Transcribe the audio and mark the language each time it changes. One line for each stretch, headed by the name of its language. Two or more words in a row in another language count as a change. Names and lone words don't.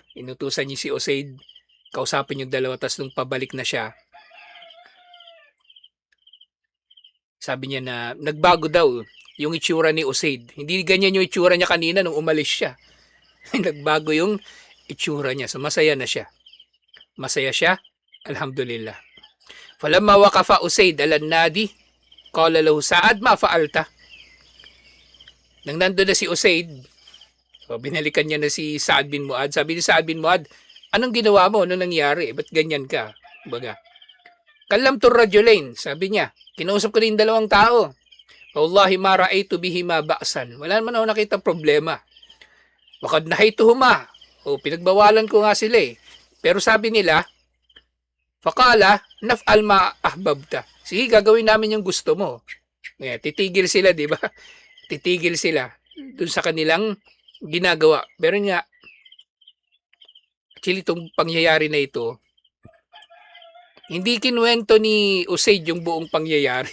Filipino: Inutusan niya si Usaid, kausapin yung dalawa, tas nung pabalik na siya, sabi niya na nagbago daw yung itsura ni Usaid. Hindi ganyan yung itsura niya kanina nung umalis siya. Nagbago yung itsura niya. So masaya na siya. Masaya siya. Alhamdulillah.
Arabic: فلما وقف أسيد على النادي قال له سعد ما فعلت.
Filipino: Nang nandoon na si Usaid, so binalikan niya na si Sa'ad bin Mu'ad. Sabi ni Sa'ad bin Mu'ad, anong ginawa mo? Anong nangyari? Ba't ganyan ka?
Arabic: Baga, كلمت الرجلين,
Filipino: sabi niya. Kinausap ko rin dalawang tao.
Arabic: والله ما رأيت بهما بأسا.
Filipino: Wala naman ako nakita problema.
Arabic: وقد نهيتهما.
Filipino: O pinagbawalan ko nga sila eh. Pero sabi nila,
Arabic: فقالا نفعل ما أحببت.
Filipino: Sige, gagawin namin yung gusto mo. Titigil sila, di ba? Titigil sila dun sa kanilang ginagawa. Pero nga, actually itong pangyayari na ito, hindi kinuwento ni Usaid yung buong pangyayari.